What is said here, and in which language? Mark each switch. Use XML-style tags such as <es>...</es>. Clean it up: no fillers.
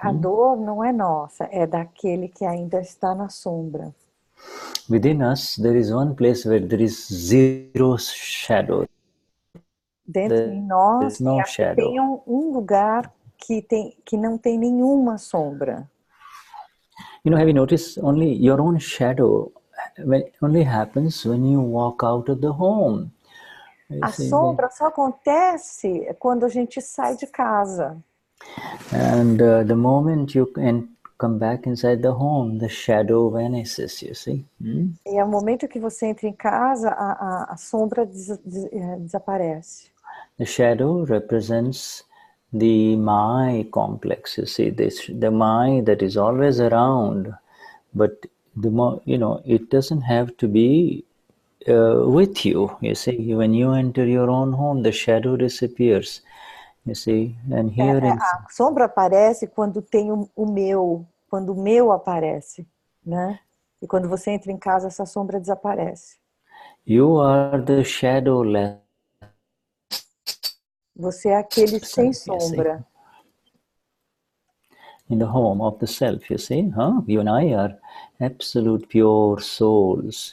<pt>A dor não é nossa, é daquele que ainda está na sombra.</pt> <en>Within us, there is one place where there is zero shadow.</en> <pt>Dentro de nós tem um lugar que não tem nenhuma sombra.</pt> <en>You know, have you noticed only your own shadow only happens when you walk out of the home?</en> <pt>A sombra só acontece quando a gente sai de casa.</pt> <en>And the moment you can come back inside the home, the shadow vanishes, you see.</en> <pt>E ao momento que você entra em casa, a sombra desaparece.</pt> <en>The shadow represents the my complex, you see, the my that is always around, but it doesn't have to be with you. You see, when you enter your own home, the shadow disappears. You see, and here</en> <pt>A sombra aparece quando tem o meu, quando o meu aparece, né? E quando você entra em casa, essa sombra desaparece.</pt> <en>You are the shadowless.</en> <pt>Você é aquele sem sombra.</pt> <en>In the home of the self, you see, huh? You and I are absolute pure souls.</en>